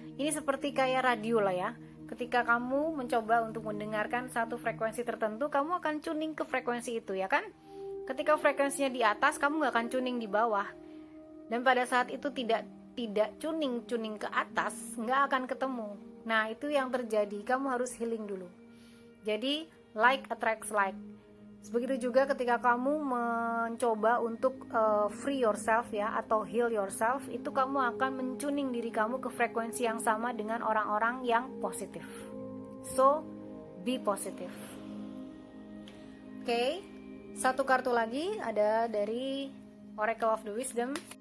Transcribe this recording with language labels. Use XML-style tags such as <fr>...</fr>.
<id>Ini seperti kayak radio lah ya. Ketika kamu mencoba untuk mendengarkan satu frekuensi tertentu, kamu akan tuning ke frekuensi itu, ya kan? Ketika frekuensinya di atas, kamu nggak akan tuning di bawah. Dan pada saat itu tidak tuning ke atas, nggak akan ketemu. Nah, itu yang terjadi. Kamu harus healing dulu.</id> <en>Jadi like attracts like.</en> <id>Begitu juga ketika kamu mencoba untuk</id> <en>free yourself,</en> <id>ya, atau</id> <en>heal yourself,</en> <id>itu kamu akan mentuning diri kamu ke frekuensi yang sama dengan orang-orang yang positif.</id> <en>So be positive.</en> <id>Oke, satu kartu lagi ada dari Oracle of the Wisdom.</id>